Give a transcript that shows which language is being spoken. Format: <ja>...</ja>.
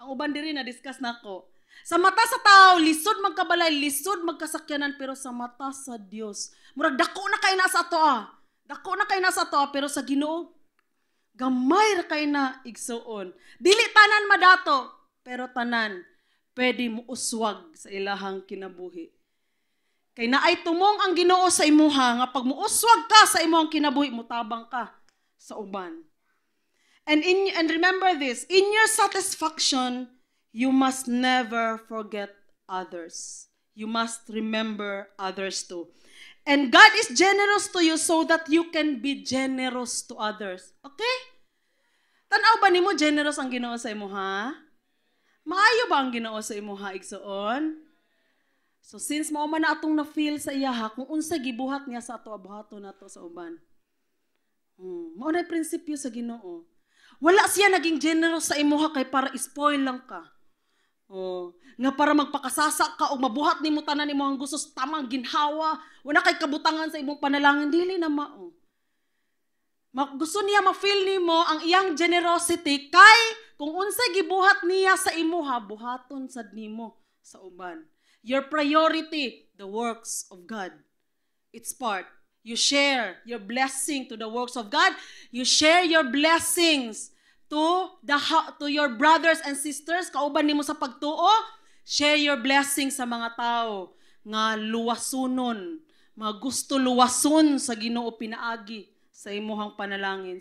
<ceb>Ang uban diri na discuss nako. Sa mata sa tao, lisod magkabalay, lisod magkasakyanan, pero sa mata sa Dios, murag dako na kay na sa ato Dako na kay na sa ato pero sa Ginoo gamay ra kay na igsuon. Dili tanan madato, pero tanan pwede mo uswag sa ilahang kinabuhi. Kay naay tumong ang Ginoo sa imuha nga pag muuswag ka sa imong kinabuhi, mutabang ka sa uban.</ceb> <en>And remember this, in your satisfaction, you must never forget others. You must remember others too. And God is generous to you so that you can be generous to others. Okay?</en> <ceb>Tanaw ba nimo generous ang Ginoo sa imo, ha? Maayo ba ang Ginoo sa imo, ha, igsoon? So since mao man na atong na-feel sa iya, ha, kung unsa gibuhat niya sa ato abuhaton nato sa uban. Mao na prinsipyo sa Ginoo. Wala siya naging generous sa imo, ha, kay para spoil lang ka. Nga para magpakasasa ka o mabuhat nimo tanan nimo ang gusto sa tamang ginhawa, wala kay kabutangan sa imong panalangin, dili na mao. Gusto niya ma-feel nimo ang iyang generosity kay kung unsay gibuhat niya sa imo, ha, buhaton sad nimo sa uban.</ceb> <en>Your priority, the works of God. It's part. You share your blessing to the works of God. You share your blessings to your brothers and sisters,</en> <ceb>kauban nimo sa pagtuo.</ceb> <en>Share your blessings</en> <ceb>sa mga tao nga luwasunon, mga gusto luwason sa Ginoo pinaagi sa imuhang panalangin.</ceb>